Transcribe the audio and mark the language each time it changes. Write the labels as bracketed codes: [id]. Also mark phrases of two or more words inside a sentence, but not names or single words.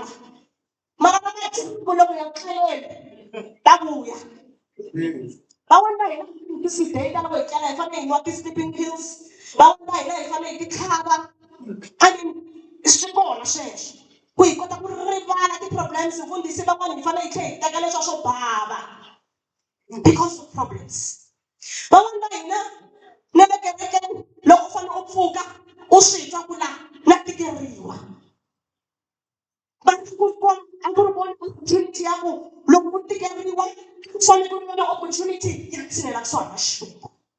[ts] Mara na machungu loko ya tlheleli ta vuya. Van'wana hina ti date loko hi tlela hi fanele hi nwa ti-sleeping pills. Van'wana hina hi fanele hi ti tlhava. [en] I mean [ts] swi kona sweswo. Ku hi kota ku rivala ti-problems mfundhisi van'wana hi fanele hi tlhela hi teka leswiya swo bava [en] because of problems. [ts] Van'wana va hina na le kerekeni loko u fanele u pfuka u swi twa ku la na tikeriwa. But a ku ri vona opportunity ya ku loko u tikeriwa u fanele ku vona opportunity ya ku tshinela swona Xikwembu.